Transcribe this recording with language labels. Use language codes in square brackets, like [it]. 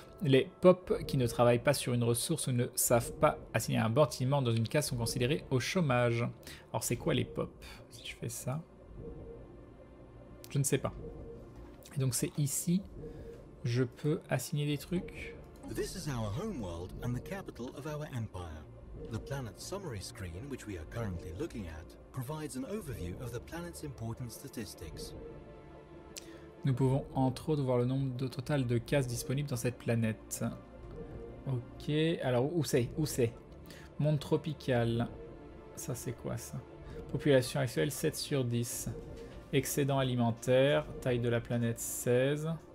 [fr] Les POP qui ne travaillent pas sur une ressource ou ne savent pas assigner un bâtiment dans une case sont considérés au chômage. Alors c'est quoi les POP? Si je fais ça... Je ne sais pas. Et donc c'est ici, je peux assigner des trucs. [en] This is our homeworld and the capital of our empire. The planet summary screen, which we are currently looking at, provides an overview of the planet's important statistics. [fr] Nous pouvons entre autres voir le nombre total de cases disponibles dans cette planète. Ok, alors où c'est? Où c'est? Monde tropical. Ça c'est quoi ça? Population actuelle 7 sur 10. Excédent alimentaire, taille de la planète 16.